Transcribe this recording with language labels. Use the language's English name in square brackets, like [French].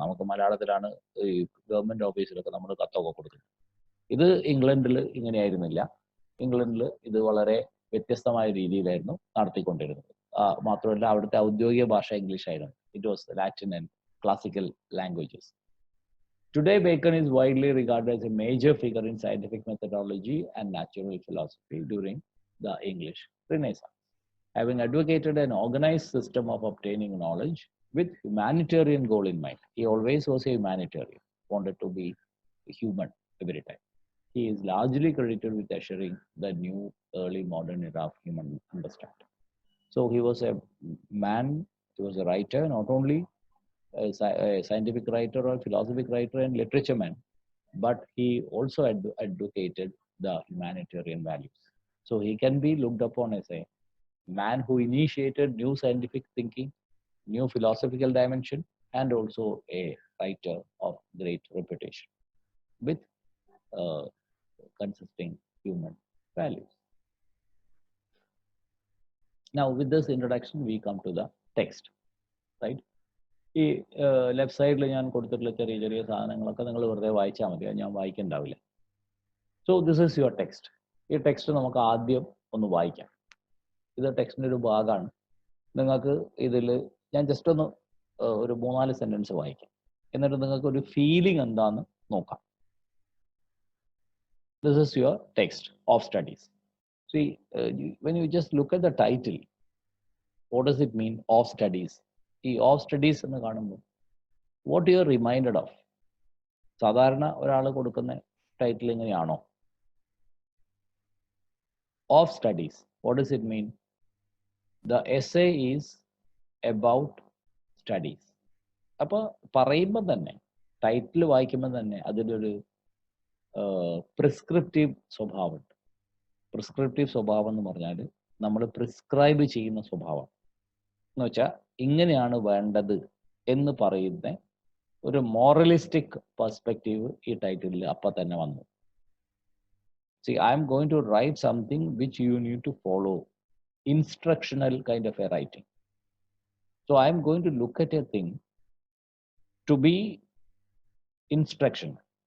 [Malayalam] നമുക്ക് മലയാളത്തിലാണ് ഈ ഗവൺമെന്റ് ഓഫീസിലൊക്കെ നമ്മൾ കത്തൊക്കെ കൊടുക്കുന്നത്. ഇത് ഇംഗ്ലണ്ടിൽ ഇങ്ങനെയായിരുന്നില്ല. ഇംഗ്ലണ്ടിൽ ഇത് വളരെ വ്യത്യസ്തമായ രീതിയിലായിരുന്നു നടത്തിക്കൊണ്ടിരുന്നത്. മാത്രമല്ല അവിടുത്തെ ഔദ്യോഗിക ഭാഷ ഇംഗ്ലീഷ് ആയിരുന്നു. [English] It was Latin and classical languages. Today, Bacon is widely regarded as a major figure in scientific methodology and natural philosophy during the English Renaissance. Having advocated an organized system of obtaining knowledge with humanitarian goal in mind. He always was a humanitarian, wanted to be human every time. He is largely credited with ushering the new early modern era of human understanding. So he was a man, he was a writer, not only a scientific writer or philosophic writer and literature man, but he also advocated the humanitarian values. So he can be looked upon as a man who initiated new scientific thinking, new philosophical dimension, and also a writer of great reputation with consisting human values. Now, with this introduction, we come to the text, right? [Malayalam] ഈ left സൈഡിൽ ഞാൻ കൊടുത്തിട്ടുള്ള ചെറിയ ചെറിയ സാധനങ്ങളൊക്കെ നിങ്ങൾ വെറുതെ വായിച്ചാൽ മതി, ഞാൻ വായിക്കുന്നുണ്ടാവില്ല. [English] So this is your text. [Malayalam] ഈ ടെക്സ്റ്റ് നമുക്ക് ആദ്യം ഒന്ന് വായിക്കാം. ഇത് ടെക്സ്റ്റിൻ്റെ ഒരു ഭാഗമാണ്. നിങ്ങൾക്ക് ഇതിൽ ഞാൻ ജസ്റ്റ് ഒന്ന് ഒരു 3-4 സെൻറ്റൻസ് വായിക്കാം, എന്നിട്ട് നിങ്ങൾക്ക് ഒരു ഫീലിംഗ് എന്താണെന്ന് നോക്കാം. [English] This is your text of studies. See, when you just look at the title, what does it mean, of studies? ഈ of studies [Malayalam] എന്ന് കാണുമ്പോൾ [English] What you are reminded of? [Malayalam] സാധാരണ ഒരാൾ കൊടുക്കുന്ന ടൈറ്റിൽ ഇങ്ങനെയാണോ? [English] Of studies, what does it mean? The essay is about studies. [Malayalam] അപ്പോൾ പറയുമ്പോൾ തന്നെ, ടൈറ്റിൽ വായിക്കുമ്പോൾ തന്നെ അതിലൊരു പ്രിസ്ക്രിപ്റ്റീവ് സ്വഭാവമുണ്ട്. പ്രിസ്ക്രിപ്റ്റീവ് സ്വഭാവം എന്ന് പറഞ്ഞാൽ നമ്മൾ പ്രിസ്ക്രൈബ് ചെയ്യുന്ന സ്വഭാവം എന്ന് വെച്ചാൽ ഇങ്ങനെയാണ് വേണ്ടത് എന്ന് പറയുന്ന ഒരു മോറലിസ്റ്റിക് പെർസ്പെക്റ്റീവ് ഈ ടൈറ്റിലിൽ അപ്പം തന്നെ വന്നു. [English] See, I am going to write something which you need to follow, instructional kind of a writing. So I am going to look at a thing to be instructional.